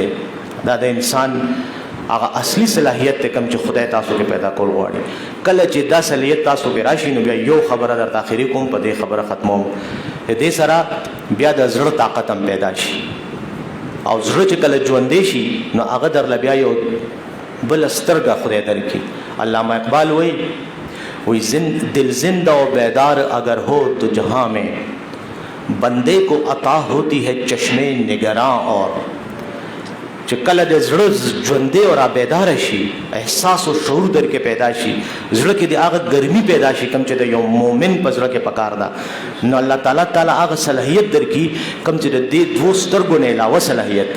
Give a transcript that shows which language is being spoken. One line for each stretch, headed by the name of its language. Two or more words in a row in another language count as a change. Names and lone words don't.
Pashto: دا د انسان هغه اصلي صلاحیت ته کم چې خدای تاسو کې پیدا کول غواړي. کله چې دا صلاحیت تاسو کې راشي نو بیا یو خبره درته اخري کوم، په دې خبره ختموم. دې سره بیا د زړه طاقت هم پیدا شي، او زړه چې کله ژوندی شي نو هغه درله بیا یو بل سترګه خدای درکړي.
Urdu: علامہ اقبال وایي دل زندہ و بیدار اگر ہو تو جہاں میں بندے کو عطا ہوتی ہے چشمے نگراں.
Pashto: اور چې کله د زړه ژوندی او رابیداره شي، احساس او شعور در کې پیدا شي، زړه کې د هغه ګرمي پیدا شي کوم چې د یو مؤمن په زړه کې پکار ده، نو الله تعالی هغه صلاحیت درکړي کوم چې د دې دوه سترګو نه علاوه صلاحیت دی.